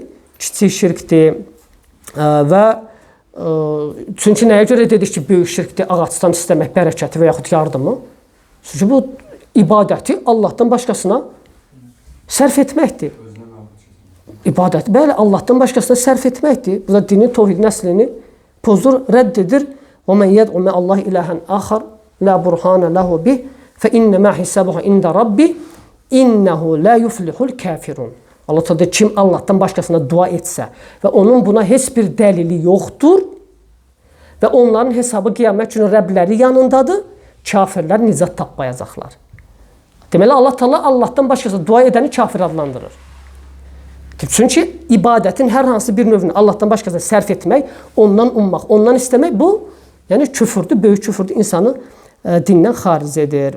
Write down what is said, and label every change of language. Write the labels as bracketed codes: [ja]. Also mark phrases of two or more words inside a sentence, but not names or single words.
[az] Kiçik şirkdir və çünki nəyə görə dedik ki, böyük şirkdir ağacdan istəmək bərəkəti və yaxud yardımı? Çünki bu ibadəti Allahdan başqasına sərf etməkdir. İbadət, bəli, Allahdan başqasına sərf etməkdir. Bu da dinin tövhid nəslini pozdur, rədd edir. [ar] وَمَنْ يَدْعُ مَعَ اللّٰهِ إِلَٰهًا آخَرَ لَا بُرْهَانَ لَهُ بِهِ فَإِنَّمَا حِسَابُهُ عِنْدَ رَبِّهِ إِنَّهُ لَا يُفْلِحُ الْكَافِرُونَ. [az] Allah təala kim Allahdan başqasına dua etsə və onun buna heç bir dəlili yoxdur və onların hesabı qiyamət günü Rəbləri yanındadır, kafirlər nicat tapmayacaqlar. Deməli, Allah təala Allahdan başqasına dua edəni kafir adlandırır. Çünki ibadətin hər hansı bir növünü Allahdan başqasına sərf etmək, ondan ummaq, ondan istəmək, bu yəni küfürdür, böyük küfürdür, insanı dindən xaric edir.